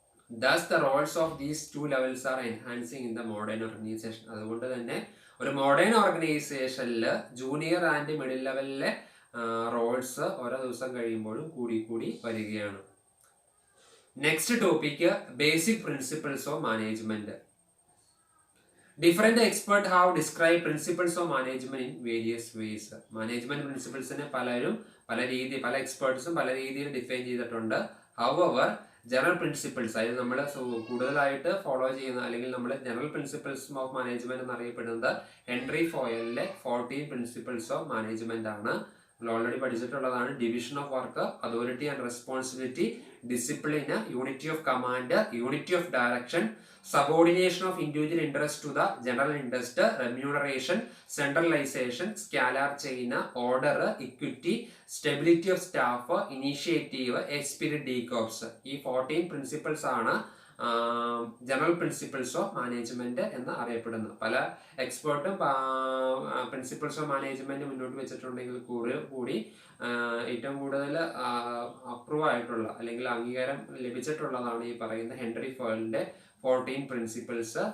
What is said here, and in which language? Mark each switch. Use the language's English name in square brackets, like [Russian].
[English] Thus the roles of these two levels are enhancing in the modern organization. [Malayalam] അതുകൊണ്ട് തന്നെ ഒരു modern ഓർഗനൈസേഷനിൽ junior and middle ലെവലിലെ Rolls ഓരോ ദിവസം കഴിയുമ്പോഴും കൂടി വരികയാണ്. [English] Next topic, basic principles of management. Different expert have describe principles of management in various ways. [Malayalam] Management പ്രിൻസിപ്പിൾസിനെ പല എക്സ്പേർട്സും പല രീതിയിൽ ഡിഫൈൻ ചെയ്തിട്ടുണ്ട്. However, ജനറൽ പ്രിൻസിപ്പിൾസ്, അതായത് നമ്മൾ കൂടുതലായിട്ട് ഫോളോ ചെയ്യുന്ന അല്ലെങ്കിൽ നമ്മൾ ജനറൽ പ്രിൻസിപ്പിൾസ് ഓഫ് മാനേജ്മെന്റ് എന്നറിയപ്പെടുന്നത് ഹെൻറി ഫോയലിലെ 14 പ്രിൻസിപ്പിൾസ് ഓഫ് മാനേജ്മെന്റ് ആണ്. നമ്മൾ already പഠിച്ചിട്ടുള്ളതാണ്. [English] Division of work, authority and responsibility, discipline, unity of command, unity of direction, subordination of individual interest to the general interest, remuneration, centralization, scalar chain, order, equity, stability of staff, initiative, spirit, decops. [Malayalam] ഈ 14 principles ആണ് general principles of management എന്ന് അറിയപ്പെടുന്നത്. പല എക്സ്പേർട്ടും principles of management മുന്നോട്ട് വെച്ചിട്ടുണ്ടെങ്കിൽ കൂടി ഏറ്റവും കൂടുതൽ അപ്രൂവ് ആയിട്ടുള്ള അല്ലെങ്കിൽ അംഗീകാരം ലഭിച്ചിട്ടുള്ളതാണ് ഈ പറയുന്ന ഹെൻറി ഫോയലിന്റെ 14 പ്രിൻസിപ്പിൾസ്.